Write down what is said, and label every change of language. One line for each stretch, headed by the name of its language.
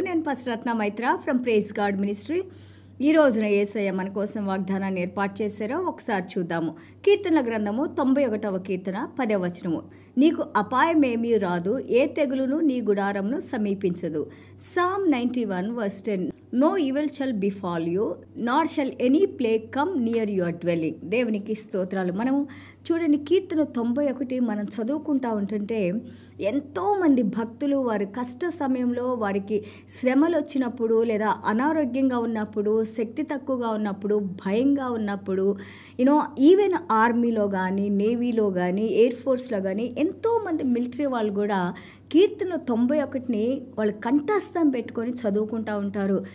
Telugu: నేను pastor Ratna Maitra from praise God ministry. ఈ రోజున యేసయ్య మన కోసం వాగ్దానాన్ని ఏర్పాటు చేశారో ఒకసారి చూద్దాము. కీర్తనల గ్రంథము 91వ కీర్తన 10వ వచనము. నీకు అపాయమేమీ రాదు, ఏ తెగులును నీ గుడారమును సమీపించదు.
English: Psalm 91 verse 10. No evil shall befall you, nor shall any plague come near your dwelling.
Telugu: దేవునికి స్తోత్రాలు. మనము చూడండి, కీర్తన 91 మనం చదువుకుంటా ఉంటుంటే ఎంతోమంది భక్తులు వారి కష్ట సమయంలో, వారికి శ్రమలు వచ్చినప్పుడు, లేదా అనారోగ్యంగా ఉన్నప్పుడు, శక్తి తక్కువగా ఉన్నప్పుడు, భయంగా ఉన్నప్పుడు, ఈవెన్ ఆర్మీలో కానీ, నేవీలో కానీ, ఎయిర్ ఫోర్స్లో కానీ ఎంతోమంది మిలిటరీ వాళ్ళు కూడా కీర్తన 91ని వాళ్ళు కంఠస్థం పెట్టుకొని చదువుకుంటూ ఉంటారు.